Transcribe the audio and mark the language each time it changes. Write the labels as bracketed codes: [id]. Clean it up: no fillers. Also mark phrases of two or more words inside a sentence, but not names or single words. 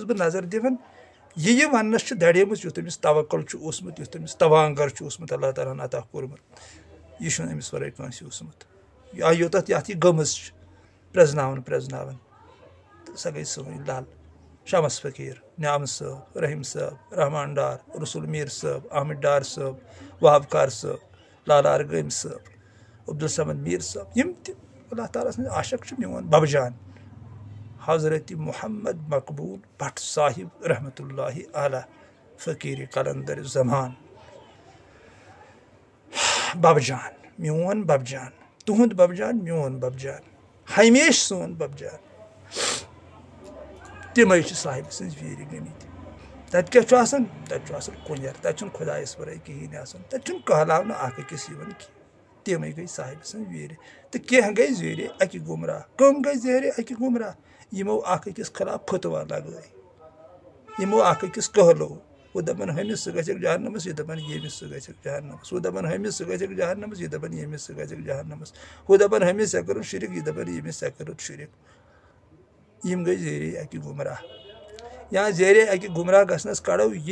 [ks] بہٕ نظر دِوان یہِ وننس چھِ دڑیمٕژ یُتھ أمِس توکل چھُ اوسمُت یُتھ أمِس توانگر چھُ اوسمُت اللہ تعالیٰ ہن عطا کوٚرمُت یہِ چھُنہٕ أمِس ورٲے کٲنٛسہِ اوسمُت یا یوٚتتھ یتھ یہِ گٔمٕژ چھِ پرٛزناوان تہٕ سۄ گٔے سٲنۍ لل شمس فقیٖر نعمت صٲب رحیٖم صٲب رحمان ڈار رسول میٖر صٲب احمد ڈار صٲب وہاب کار صٲب لالا ارغٲنۍ صٲب عبدالصمد میٖر صٲب یِم تہِ اللہ تعالیٰ سٕنٛدۍ عاشق چھِ میون ببہٕ جان حضرت محمد مقبول بٹ صاحب [ar] رحمۃ اللہ علیہ [ks] فقیر قلندر زمان بب جان میون بب جان تہند بب جان میون بب جان ہمیشہ سون بب جان تمے صاحب سن ویری گمت تت کیا تت کنیر تت خدایس ورے کہین تت کہلاونہ اخ أکس یوان کی تمے گئی صاحب سن ویری تو کینٛہہ گئی زیٖرے اکہِ گمراہ کم گئی زیٖرے اکہِ گمراہ یمو اکھ أکِس خلاف فتوا لگٲے یمو اکھ أکِس کہلو وہ دپان ہمس سہ گژھکھ جہنمس یہ دپان ییٚمِس سہ گژھکھ جہنمس وہ دپان ہمس سہ گژھکھ جہنمس یہ دپان ییٚمِس سہ گژھکھ جہنمس وہ دپان ہمس ژےٚ کوٚرُتھ شرک یہ دپان ییٚمِس ژےٚ کوٚرُتھ شرک یم گئی زیٖرے اکہِ گمراہ یا زیٖرے اکہِ گمراہ گژھنس کڑو یہ